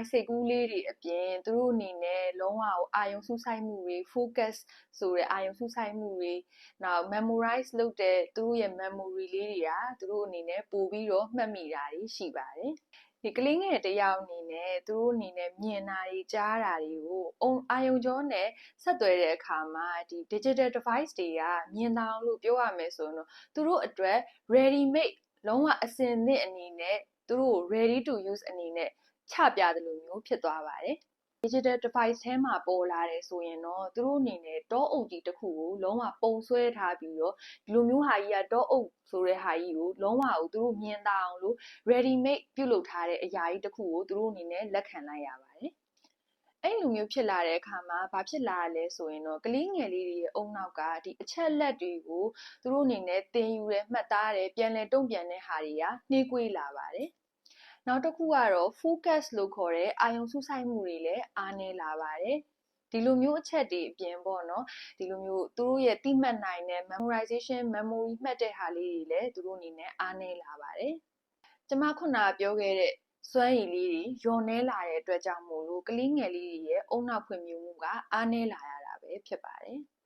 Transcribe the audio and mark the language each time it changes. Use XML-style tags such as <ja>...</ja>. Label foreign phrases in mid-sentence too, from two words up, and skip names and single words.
<my>စိတ်ကူးလေးတွေအပြင်သူတို့အနေနဲ့လုံးဝအာယုံစူးစိုက်မှုတွေ focus ဆိုတဲ့အာယုံစူးစိုက်မှုတွေနောက် memorize လုပ်တဲ့သူတို့ရဲ့ memory လေးတွေကသူတို့အနေနဲ့ပို့ပြီးတော့မှတ်မိတာတွေရှိပါတယ်ဒီကလေးငယ်တယောက်အနေနဲ့သူတို့အနေနဲ့မြင်တာတွေကြားတာတွေကိုအာယုံကြောနဲ့ဆက်သွယ်တဲ့အခါမှာ ဒီ</my> <en>digital device</en> <my>တွေကမြင်တာလို့ပြောရမယ်ဆိုတော့သူတို့အတွက်</my> <en>ready made</en> <my>လုံးဝအစင်သင့်အနေနဲ့သူတို့</my> <en>ready to use</en> <my>အနေနဲ့ချပြတယ်လို့မျိုးဖြစ်သွားပါတယ်</my> <en>digital device</en> <my>ထဲမှာပေါ်လာတယ်ဆိုရင်တော့သူတို့အနေနဲ့တောအုပ်ကြီးတစ် ခုကိုလုံးဝပုံဆွဲထားပြီးတော့ဒီလိုမျိုးဟာကြီးကတောအုပ်ဆိုတဲ့ဟာကြီးကိုလုံးဝကိုသူတို့မြင်တာအောင်လို့</my> <en>ready made</en> <my>ပြုလုပ်ထားတဲ့အရာကြီးတစ်ခုကိုသူတို့အနေနဲ့လက်ခံလိုက်ရပါတယ် အဲ့လိုမျိုးဖြစ်လာတဲ့အခါမှာဘာဖြစ်လာရလဲဆိုရင်တော့ကလေးငယ်လေးတွေရဲ့အုံနောက်ကဒီအချက်လက်တွေကိုသူတို့အနေနဲ့သင်ယူ တယ်မှတ်သားတယ်ပြန်လည်တုံ့ပြန်တဲ့ဟာတွေကနှေးကွေးလာပါတယ်နောက်တစ်ခုကတော့ focus လို့ခေါ်တဲ့အာယုံစူးစိုက်မှုတွေလည်းအားနည်းလာပါတယ်ဒီလိုမျိုးအချက်တွေအပြင်ပေါ့နော်ဒီလိုမျိုးသူတို့ရဲ့တိမှတ်နိုင်တဲ့</my> <en>memorization memory</en> <my>မှတ်တဲ့ဟာလေးတွေလည်းသူတို့အနေနဲ့အားနည်းလာပါတယ်ကျမခုနပြောခဲ့တဲ့စွမ်းရည်လေးတွေညှော်နှဲလာတဲ့အတွက်ကြောင့်မို့လို့ကလေးငယ်လေးတွေရဲ့အုံနောက်ဖွံ့ဖြိုးမှုကအားနည်းလာရတာပဲဖြစ်ပါတယ်</my>